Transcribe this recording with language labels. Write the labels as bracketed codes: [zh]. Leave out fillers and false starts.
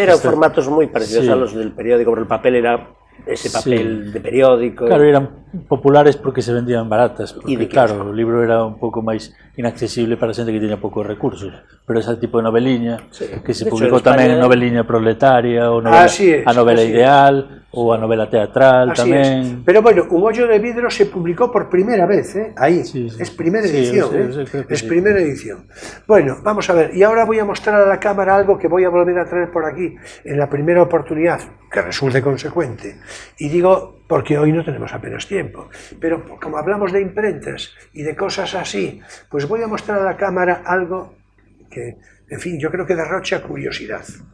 [es] Eran formatos [gl] moi parecidos [es] a los del periódico, pero el papel era ese papel de periódico. Claro, eran populares porque se vendían baratas, [gl] porque claro, o libro era un pouco máis inaccesible para xente que tiña poucos recursos, pero ese tipo de noveliña que se publicou tamén noveliña proletaria, ou novela, a novela ideal, ou a novela teatral tamén. [es] Pero bueno, [gl] Un ollo de vidro [es] se publicó por primera vez, ahí, es primera edición, es primera edición. Bueno, vamos a ver, y ahora voy a mostrar a la cámara algo que voy a volver a traer por aquí en la primera oportunidad, que resulte consecuente, y digo porque hoy no tenemos apenas tiempo, pero como hablamos de imprentas y de cosas así, pues voy a mostrar a la cámara algo que, en fin, yo creo que derrocha curiosidad.